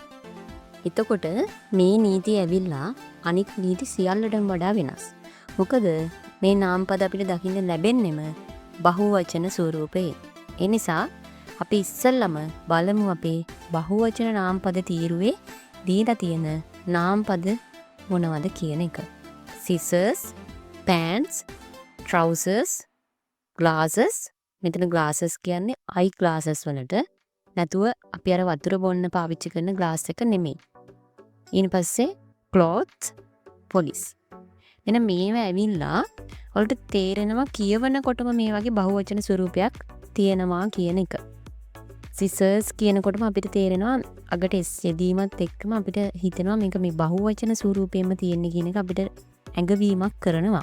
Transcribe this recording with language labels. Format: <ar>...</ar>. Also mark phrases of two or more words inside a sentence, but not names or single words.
<si>එතකොට මේ නීතිය ඇවිල්ලා අනික් නීති සියල්ලටම වඩා වෙනස්. මොකද මේ නාමපද අපිට දකින්න ලැබෙන්නෙම බහුවචන ස්වරූපයෙන්. ඒ නිසා අපි ඉස්සෙල්ලම බලමු අපේ බහුවචන නාමපද තීරුවේ දීලා තියෙන නාමපද මොනවද කියන එක.</si> <en>scissors, pants, trousers, glasses.</en> <si>මෙතන glasses කියන්නේ</si> <en>eye glasses</en> <si>වලට නැතුව අපි අර වතුර බොන්න පාවිච්චි කරන glass එක නෙමෙයි. ඊට පස්සේ</si> <en>clothes, police.</en> <si>එන මේවා ඇවිල්ලා වලට තේරෙනවා කියවනකොටම මේ වගේ බහුවචන ස්වරූපයක් තියෙනවා කියන එක. scissors කියනකොටම අපිට තේරෙනවා අගට s යෙදීමත් එක්කම අපිට හිතෙනවා මේක මේ බහුවචන ස්වරූපයෙන්ම තියෙන්නේ කියන එක අපිට ඇඟවීමක් කරනවා.</si>